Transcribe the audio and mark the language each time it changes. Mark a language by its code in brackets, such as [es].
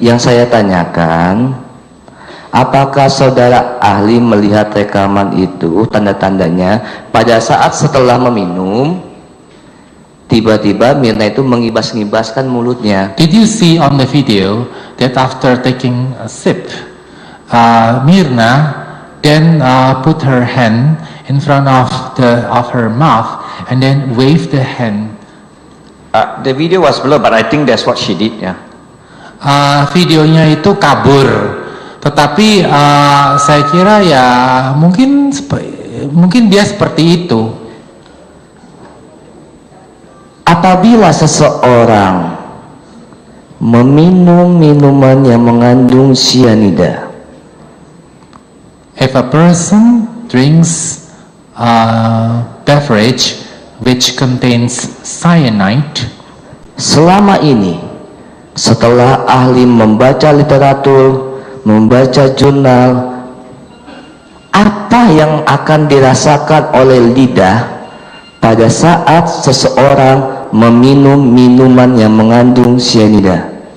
[id] Yang saya tanyakan, apakah saudara ahli melihat rekaman itu, tanda-tandanya pada saat setelah meminum, tiba-tiba Mirna itu mengibas-ngibaskan mulutnya? [en] Did you see on the video that after taking a sip, Mirna then put her hand in front of her mouth and then wave the hand. The video was blurred, but I think that's what she did. Yeah. [id] Videonya itu kabur, tetapi saya kira ya mungkin dia seperti itu. Apabila seseorang meminum minuman yang mengandung cyanida, [en] If a person drinks a beverage which contains cyanide, [id] selama ini setelah ahli membaca literatur, membaca jurnal, apa yang akan dirasakan oleh lidah pada saat seseorang meminum minuman yang mengandung cyanida?